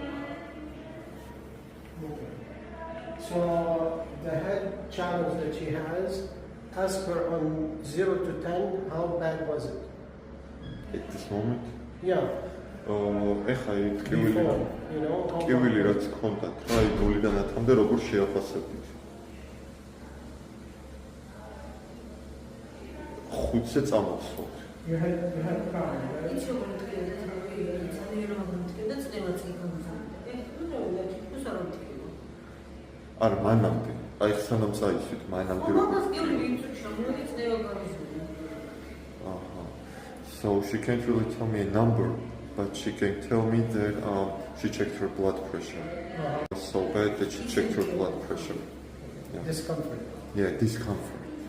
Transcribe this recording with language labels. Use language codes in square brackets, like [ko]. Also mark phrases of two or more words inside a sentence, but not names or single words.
[en] So the head challenge that she has, ask her on 0 to 10, how bad was it? At this moment? Yeah. [ka] ეხა [en] Before, you know, [ka] ტკივილი რაც ჰქონდათ, რა ნულიდან 10-მდე როგორ შეაფასებდით? 5-ზე წამოვსვათ. [en] You had a car, right? [ka] არა, მანამდე. აი სანამ წაისვით, მანამდე როგორ? [en] So she can't really tell me a number, but she can tell me that she checked her blood pressure. It was so bad that she checked her blood pressure. Yeah. Discomfort. Yeah, discomfort.